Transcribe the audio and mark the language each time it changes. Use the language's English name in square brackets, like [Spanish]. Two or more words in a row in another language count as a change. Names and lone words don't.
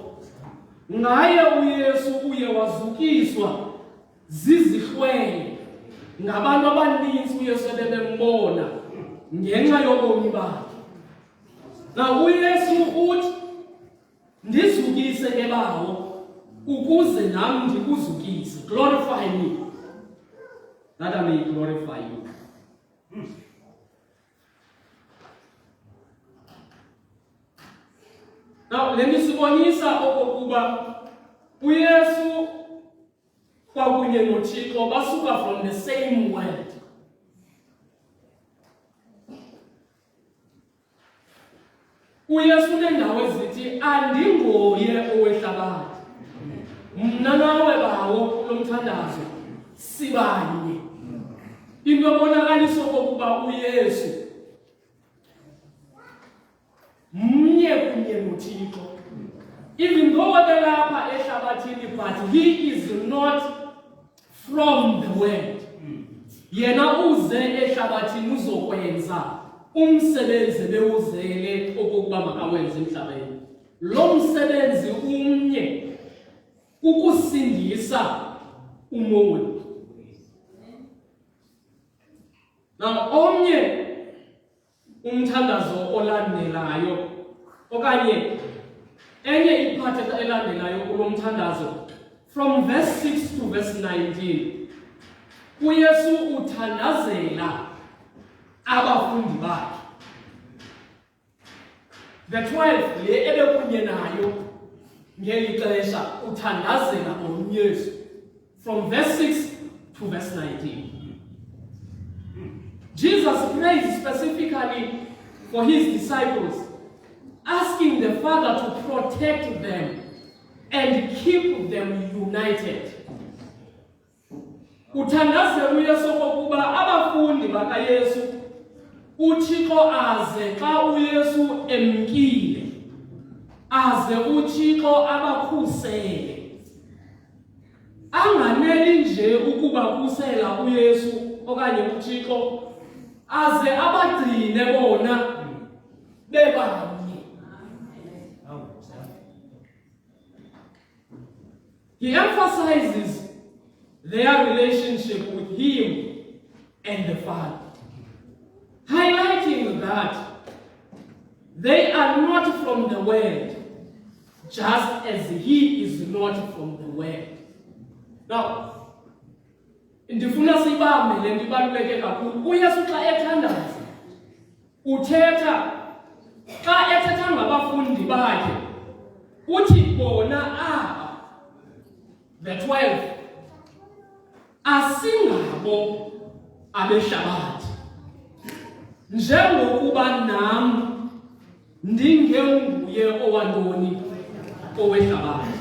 [Xhosa] Ngaye uYesu uye wazukiswa zizihlwele ngabantu abaninzi uYesu ebebembona ngenxa yobomi bakhe. Na uYesu uthi ndizukise ke bawo ukuze nami ndikuzukise. [English] Glorify me that I may glorify you. Now, let me [Xhosa] sibonisa okokuba uYesu kwakunye noThixo basuka [English] from the same world. [Xhosa] uYesu nendawo ezithi andingoye owehlabathi, mna nawe bawo lomthandazo sibanye. Into ebonakalisa okokuba uYesu mnye kunye noThixo. [English] Even though [Xhosa] belapha ehlabathini, [English] but he is not from the world. [Xhosa] Yena uze ehlabathini uzokwenza umsebenzi bewuzele okokuba makawenze emhlabeni. Lo msebenzi umnye ukusindisa umoya. Na omnye umthandazo olandelayo okanye enye iphathe elandelayo kulo mthandazo [English] from verse 6 to verse 19. [Xhosa] uYesu uthandazela abafundi bakhe, the 12 le ebekunye nayo ngeli xesha, uthandazela uYesu [English] from verse 6 to verse 19. Jesus prays specifically for his disciples, asking the Father to protect them and keep them united. [Xhosa] Uthandazela uYesu okokuba abafundi bakaYesu uThixo aze xa uYesu emkile, aze uThixo abakhusele. Anganeli nje ukubakhusela uYesu okanye uThixo, aze abagcine bona bebanye. [English] He emphasizes their relationship with him and the Father, highlighting that they are not from the world, just as he is not from the world. Now, [Xhosa] ndifuna sibambe le nto ibaluleke kakhulu. uYesu xa ethandaza uthetha, xa ethetha ngabafundi bakhe uthi bona aba, the 12, asingabo abehlabathi, njengokuba nam ndingenguye owantoni owehlabathi.